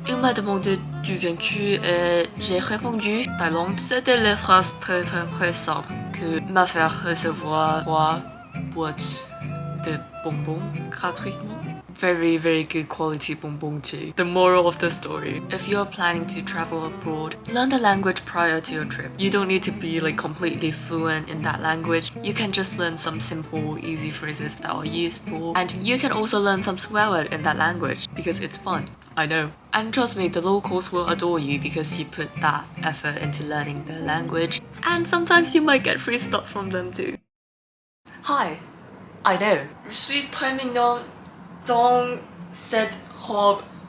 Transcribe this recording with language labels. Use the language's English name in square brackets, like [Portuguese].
[French] Il m'a demandé d'où viens-tu et j'ai répondu Thaïlande. C'était la phrase très très très simple que m'a fait recevoir 3 boîtes de bonbons gratuitement. [English] Very very good quality bonbons too. The moral of the story: if you're planning to travel abroad, learn the language prior to your trip. You don't need to be like completely fluent in that language. You can just learn some simple easy phrases that are useful, and you can also learn some swear word in that language because it's fun. I know. And trust me, the locals will adore you because you put that effort into learning the language, and sometimes you might get free stuff from them too. Hi, I know. [French] Je suis très mignon dans cette robe.